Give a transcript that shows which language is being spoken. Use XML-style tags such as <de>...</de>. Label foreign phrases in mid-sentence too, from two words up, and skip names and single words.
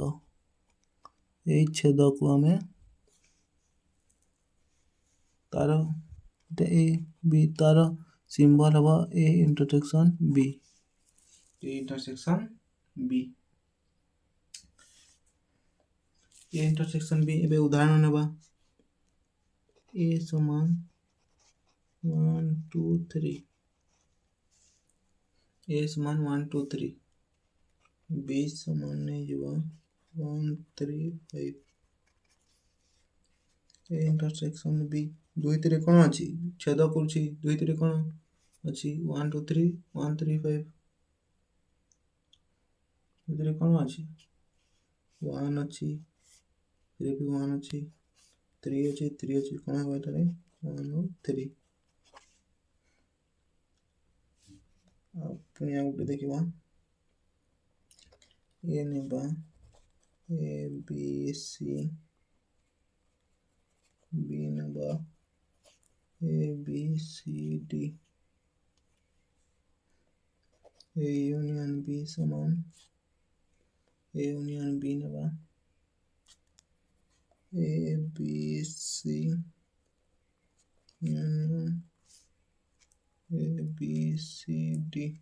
<or>ଏଇ ଛେଦକୁ ଆମେ ତାର ଏ ବି ତାର ସିମ୍ବଲ ହେବ ଏ ଇଣ୍ଟରସେକ୍ସନ୍ ବି। ଏ ଇଣ୍ଟରସେକ୍ସନ୍ ବି। ଏବେ ଉଦାହରଣ ନେବା। ଏ ସମାନ 1 2 3, ଏ ସମାନ 1 2 3, ବି ସମାନ ନେଇଯିବା 1 3 5। ଏ ଇଣ୍ଟରସେକ୍ସନ୍ ବି। ଦୁଇଥିରେ କ'ଣ ଅଛି? ଛେଦ କରୁଛି। ଦୁଇଥିରେ କ'ଣ ଅଛି? 1 2 3 1 3 5। ଦୁଇଥିରେ କ'ଣ ଅଛି? 1 ଅଛି, 3 ବି 1 ଅଛି, 3 ଅଛି, 3 ଅଛି। କ'ଣ ହେବ ଏଠାରେ? 1 ଆଉ 3। ଆଉ ପୁଣି ଆଉ ଗୋଟେ ଦେଖିବା। ଏ ନେବା ଏ ବି ସି, ବି ନେବା ଏ ବି ସି ଡି, ଏ ୟୁନିଅନ୍ ବି ସମାନ ଏ ୟୁନିଅନ୍ ବି ନେବା ଏ ବି ସି ୟୁନିଅନ୍ ଏ ବି ସି ଡି।</or>